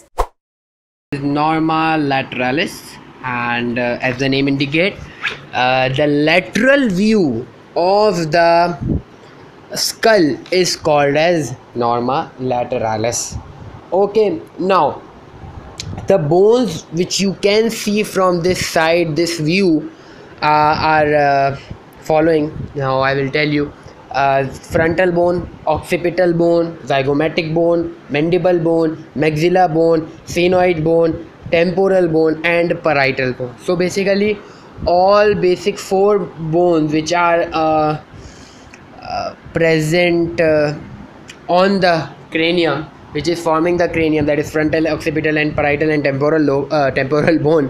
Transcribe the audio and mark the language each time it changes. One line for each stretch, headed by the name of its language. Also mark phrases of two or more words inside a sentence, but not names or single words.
English: Norma lateralis, and as the name indicates, the lateral view of the skull is called as norma lateralis. Okay, now the bones which you can see from this side, this view, are following. Now I will tell you: frontal bone, occipital bone, zygomatic bone, mandible bone, maxilla bone, sphenoid bone, temporal bone, and parietal bone. So basically, all basic four bones which are present on the cranium, which is forming the cranium, that is frontal, occipital, and parietal and temporal bone.